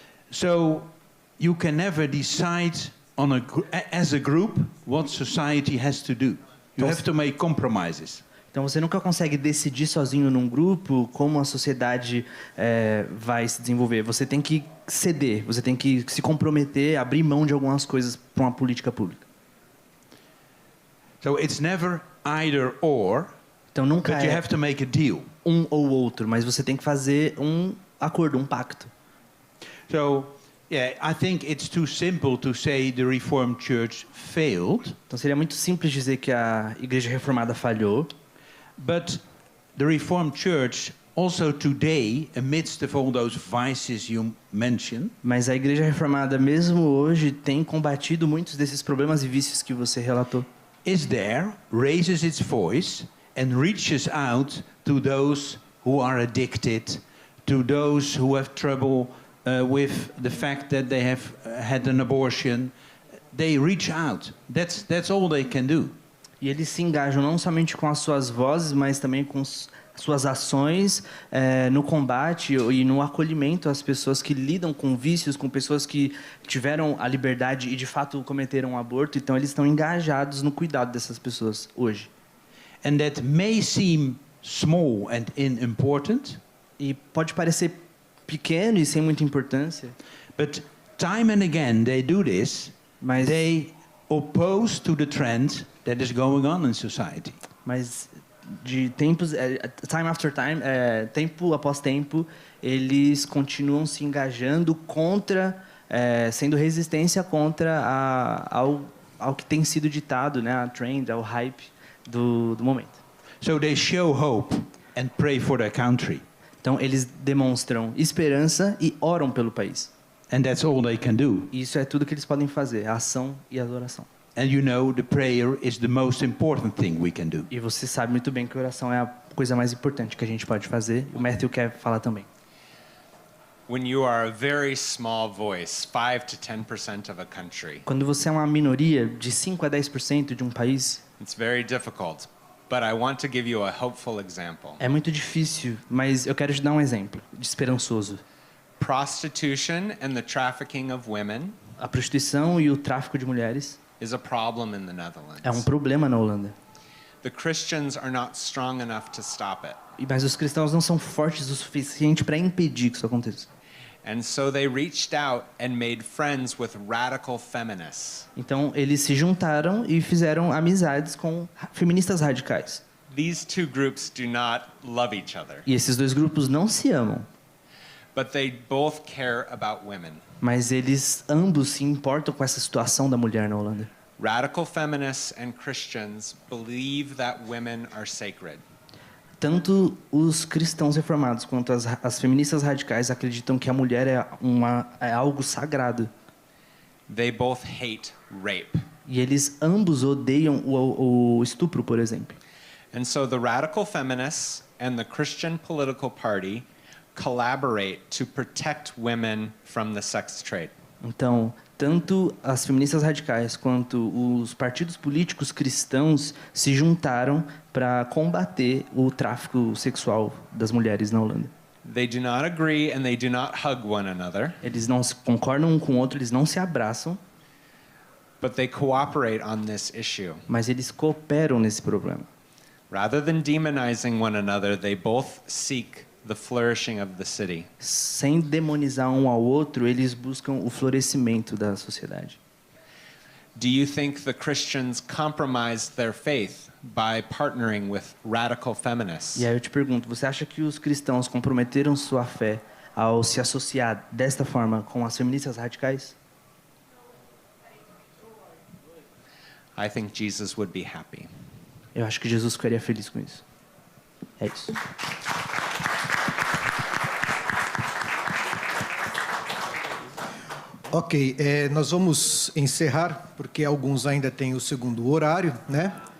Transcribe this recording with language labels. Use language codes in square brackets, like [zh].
[en] So you can never decide as a group what society has to do. You have to make compromises. [pt] Então você nunca consegue decidir sozinho num grupo como a sociedade vai se desenvolver. Você tem que ceder, você tem que se comprometer, abrir mão de algumas coisas para uma política pública. [en] So it's never either or. [pt] Então nunca [en] but you have to make a deal. [pt] Um ou outro, mas você tem que fazer um acordo, um pacto. [en] So, yeah, I think it's too simple to say the Reformed Church failed. [pt] Então seria muito simples dizer que a Igreja Reformada falhou. [en] But the Reformed Church also today, amidst of all those vices you mentioned, [pt] mas a Igreja Reformada mesmo hoje tem combatido muitos desses problemas e vícios que você relatou. [en] Is there, raises its voice and reaches out to those who are addicted, to those who have trouble with the fact that they have had an abortion. They reach out. That's all they can do. [pt] E eles se engajam não somente com as suas vozes, mas também com suas ações no combate e no acolhimento às pessoas que lidam com vícios, com pessoas que tiveram a liberdade e de fato cometeram um aborto. Então eles estão engajados no cuidado dessas pessoas hoje. [en] And that may seem small and unimportant. [pt] E pode parecer pequeno e sem muita importância. [en] But time and again they do this. [pt] Mas [en] they oppose to the trend that is going on in society. [pt] Mas de tempos, [en] time after time, [pt] tempo após tempo, eles continuam se engajando contra, sendo resistência contra ao que tem sido ditado, né, a trend, ao hype do momento. [en] So they show hope and pray for their country. [pt] Então eles demonstram esperança e oram pelo país. [en] And that's all they can do. [pt] Isso é tudo que eles podem fazer, a ação e a adoração. [en] And you know the prayer is the most important thing we can do. [pt] E você sabe muito bem que a oração é a coisa mais importante que a gente pode fazer. O Matthew quer falar também. [en] When you are a very small voice, 5 to 10% of a country. [pt] Quando você é uma minoria de 5 a 10% de um país, [en] it's very difficult, but I want to give you a hopeful example. [pt] É muito difícil, mas eu quero te dar um exemplo de esperançoso. [en] Prostitution and the trafficking of women. [pt] A prostituição e o tráfico de mulheres [en] is a problem in the Netherlands. [pt] É um problema na Holanda. [en] The Christians are not strong enough to stop it. [pt] Mas os cristãos não são fortes o suficiente para impedir que isso aconteça. [en] And so they reached out and made friends with radical feminists. [pt] Então eles se juntaram e fizeram amizades com feministas radicais. [en] These two groups do not love each other. [pt] E esses dois grupos não se amam. [en] But they both care about women. [pt] Mas eles ambos se importam com essa situação da mulher na Holanda. [en] Radical feminists and Christians believe that women are sacred. [pt] Tanto os cristãos reformados quanto as feministas radicais acreditam que a mulher é algo sagrado. [en] They both hate rape. [pt] E eles ambos odeiam o estupro, por exemplo. [en] And so the radical feminists and the Christian political party collaborate to protect women from the sex trade. [pt] Então, tanto as feministas radicais quanto os partidos políticos cristãos se juntaram para combater o tráfico sexual das mulheres na Holanda. [en] They do not agree and they do not hug one another. [pt] Eles não concordam um com o outro, eles não se abraçam. [en] But they cooperate on this issue. [pt] Mas eles cooperam nesse problema. [en] Rather than demonizing one another, they both seek the flourishing of the city. [pt] Sem demonizar um ao outro, eles buscam o florescimento da sociedade. [en] Do you think the Christians compromised their faith by partnering with radical feminists? [pt] E aí eu te pergunto, você acha que os cristãos comprometeram sua fé ao se associar desta forma com as feministas radicais? [en] I think Jesus would be happy. [pt] Eu acho que Jesus ficaria feliz com isso. É isso. Ok, nós vamos encerrar, porque alguns ainda têm o segundo horário, né?